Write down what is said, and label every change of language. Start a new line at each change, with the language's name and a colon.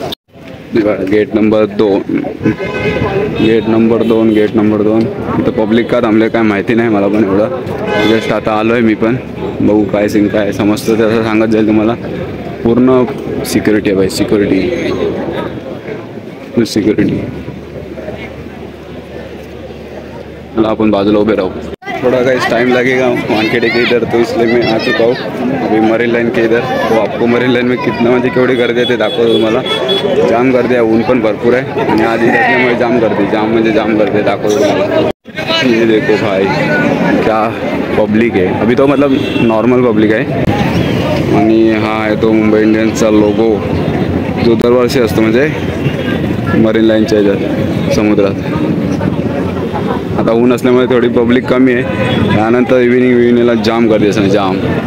Marathi: Gate number 2, gate number 2, gate number 2. इथं public का थांबले काय माहिती नाही मला पण एवढं. जस्ट आता आलो आहे मी पण, बघू काय सीन काय समजतं ते असं सांगत जाईल तुम्हाला. पूर्ण सिक्युरिटी आहे भाई, सिक्युरिटी, फुल सिक्युरिटी. मला आपण बाजूला उभे राहू.
Hindi: थोड़ा गाइस टाइम लगेगा मार्केट के इधर, तो इसलिए मैं आ चुका हूँ अभी मरीन लाइन के इधर. तो आपको मरीन लाइन में कितना
Marathi: म्हणजे केवढी गर्दी आहे ते दाखवतो तुम्हाला. जाम गर्दी आहे, ऊन पण भरपूर आहे आणि आज ईद असल्यामुळे जाम गर्दी, जाम म्हणजे जाम गर्दी आहे. दाखवतो तुम्हाला.
Hindi: ये देखो भाई क्या पब्लिक है. अभी तो मतलब
Marathi: नॉर्मल पब्लिक आहे. आणि हा आहे तो मुंबई इंडियन्सचा लोगो जो दरवर्षी असतो म्हणजे मरीन लाईनच्या ह्याच्यात समुद्रात. आता ऊन असल्यामुळे थोडी पब्लिक कमी आहे. त्यानंतर इव्हिनिंगला जाम गर्दी असणार, जाम.